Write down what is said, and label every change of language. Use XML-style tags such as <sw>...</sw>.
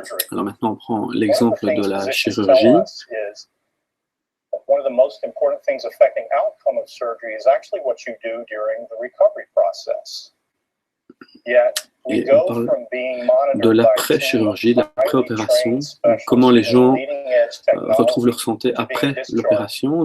<fr>Alors maintenant, on prend l'exemple de la chirurgie.</fr> <en>One of the most important things affecting outcome of surgery is actually what you do during the recovery process. Yet,</en> <fr>Et on parle de l'après-chirurgie, de l'après-opération, comment les gens retrouvent leur santé après l'opération.</fr>